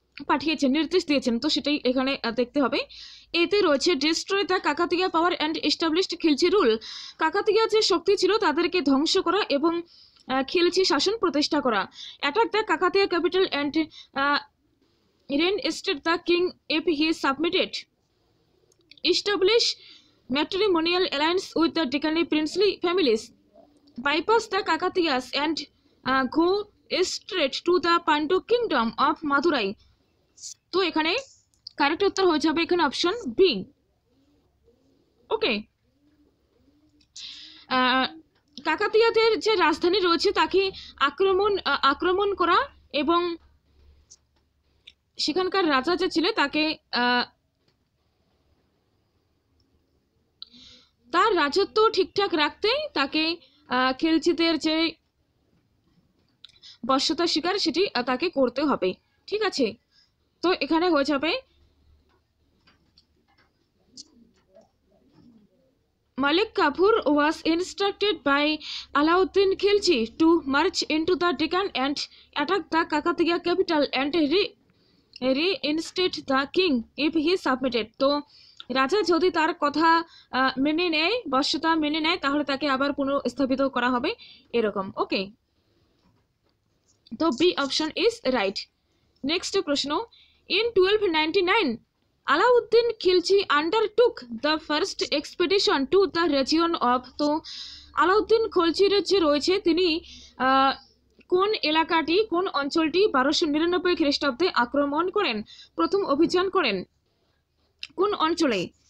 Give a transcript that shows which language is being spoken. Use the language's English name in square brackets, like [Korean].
[Bangla] পাঠিয়েছেন, নির্দেশ দিয়েছেন, তো সেটাই এখানে দেখতে হবে। এতে রয়েছে [English] Destroy the Kakatiya power and established Khilji rule. [Bangla] Kakatiya যে শক্তি ছিল তাদেরকে ধ্বংস করা এবং খিলজি শাসন প্রতিষ্ঠা করা। [English] Attack the Kakatiya capital and reinstate the king if he submitted. Establish matrimonial alliance with the Deccani princely families. Bypass the Kakatiyas and go straight to the Pandu kingdom of Madurai. [Bangla] তো এখানে কারেক্ট উত্তর হয়ে যাবে এখানে option B. ওকে, কাকাতিয়াদের যে রাজধানী রয়েছে তাকে আক্রমণ করা এবং সেখানকার রাজা যে ছিল তাকে তার রাজত্ব ঠিকঠাক রাখতে তাকে খিলজিদের যে বশ্যতা শিকার সেটি তাকে করতে হবে। ঠিক আছে, তো এখানে হয়ে যাবে [English] Malik Kafur was instructed by Alauddin Khilji to march into the Deccan and attack the Kakatiya capital and reinstate the king if he submitted. [Bangla] তো রাজা যদি তার কথা মেনে নেয়, বশ্যতা মেনে নেয়, তাহলে তাকে আবার পুনঃস্থাপিত করা হবে এরকম। [English] Okay, তো B option is right. [Bangla] Next প্রশ্ন, [English] in 1299 Alauddin Khilji undertook the first expedition to the region of, [Bangla] তো আলাউদ্দিন খলজির যে রয়েছে তিনি কোন এলাকাটি, কোন অঞ্চলটি 1299 খ্রিস্টাব্দে আক্রমণ করেন, প্রথম অভিযান করেন? কোন অঞ্চলে?